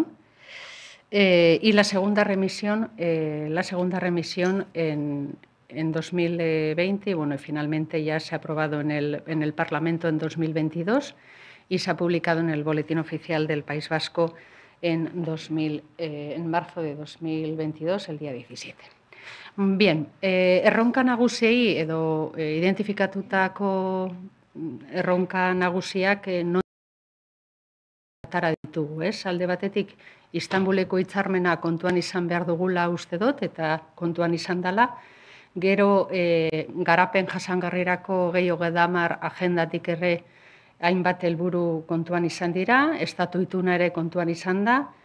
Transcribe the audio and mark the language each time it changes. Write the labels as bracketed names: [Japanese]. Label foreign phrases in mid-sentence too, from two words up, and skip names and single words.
[Spanish] Y la segunda remisión en 2020, y bueno, y finalmente ya se ha aprobado en el Parlamento en 2022 y se ha publicado en el Boletín Oficial del País Vasco en marzo de 2022, el día 17. Bien, [Basque] erronka nagusiei edo identifikatutako erronka nagusiak non atara ditugu, ez? Alde batetik, Istanbuleko hitzarmena kontuan izan behar dugula uste dut, eta kontuan izan dela. Gero, garapen jasangarrirako gehiago agendatik ere hainbat helburu kontuan izan dira, estatu ituna ere kontuan izan da.